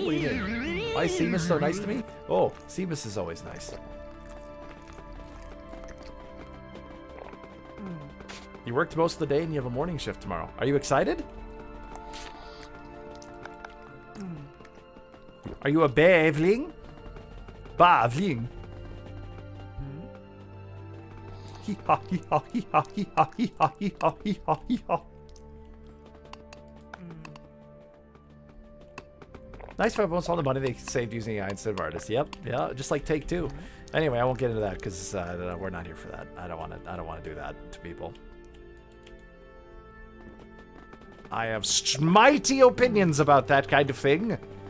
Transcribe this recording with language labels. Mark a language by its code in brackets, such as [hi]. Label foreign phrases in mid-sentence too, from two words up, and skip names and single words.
[en] What do you mean? Why is Seamus so nice to me? Oh, Seamus is always nice. You worked most of the day and you have a morning shift tomorrow. Are you excited? Are you a bavling? Bavling? Hee-ha, hee-ha, hee-ha, hee-ha, hee-ha, hee-ha, hee-ha, hee-ha. Nice for almost all the money they saved using AI instead of artists. Yep, yeah, just like Take-Two. Anyway, I won't get into that because we're not here for that. I don't want to do that to people. I have mighty opinions about that kind of thing.